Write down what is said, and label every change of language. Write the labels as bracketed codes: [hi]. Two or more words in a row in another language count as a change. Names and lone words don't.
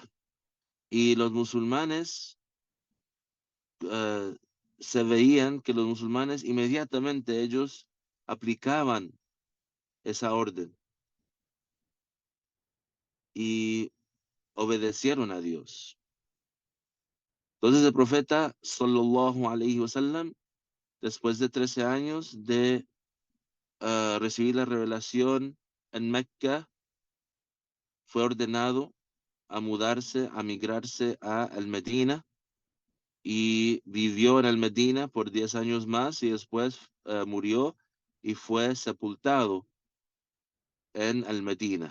[es] Y los musulmanes uh, se veían que los musulmanes inmediatamente ellos aplicaban esa orden y obedecieron a Dios. Entonces el profeta [ar] صلى الله عليه وسلم, [es] después de 13 años de recibir la revelación en Mecca, fue ordenado a mudarse, a migrarse a el Medina, y vivió en el Medina por 10 años más, y después murió y fue sepultado en el Medina.